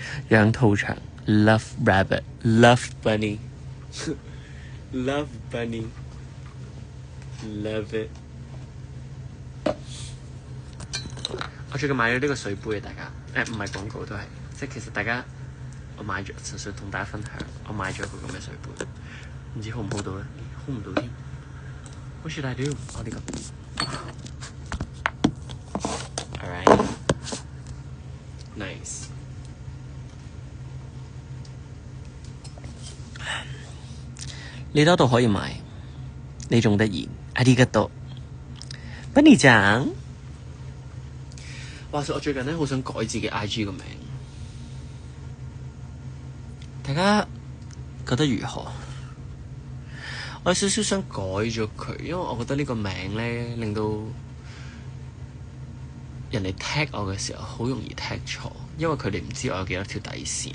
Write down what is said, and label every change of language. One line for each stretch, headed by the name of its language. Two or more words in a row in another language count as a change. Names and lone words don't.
English: 養兔場 ，Love Rabbit，Love Bunny，Love Bunny，Love it。
Cantonese: 我最近買咗呢個水杯，大家唔係廣告都係，即係其實大家我買咗，純粹同大家分享，我買咗個咁嘅水杯，唔知 hold 唔 hold 到咧 ，hold 唔到添。
English: What should I do？
Cantonese: 我呢個。Nice， 你多度可以買，你仲得意，
Japanese: ありがとう。Bunnyちゃん，
Cantonese: 話說我最近咧好想改自己 IG 個名，大家覺得如何？我有少少想改咗佢，因為我覺得呢個名咧令到人哋踢我嘅時候，好容易踢錯，因為佢哋唔知我有幾多條底線。